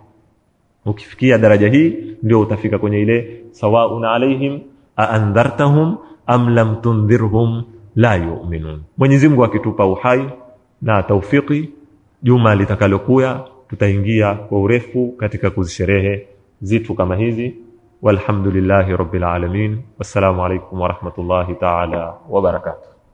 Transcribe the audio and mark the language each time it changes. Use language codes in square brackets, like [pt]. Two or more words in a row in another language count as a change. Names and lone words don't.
[sw] Ukifikia daraja hii ndio utafika kwenye ile [ar] سواء عليهم أأنذرتهم أم لم تنذرهم لا يؤمنون. [sw] Mwenyezi Mungu akitupa uhai na taufiki, juma litakalokuya tutaingia kwa urefu katika kuzisherehe zitu kama hizi. [ar] والحمد لله رب العالمين. والسلام عليكم ورحمة الله تعالى وبركاته.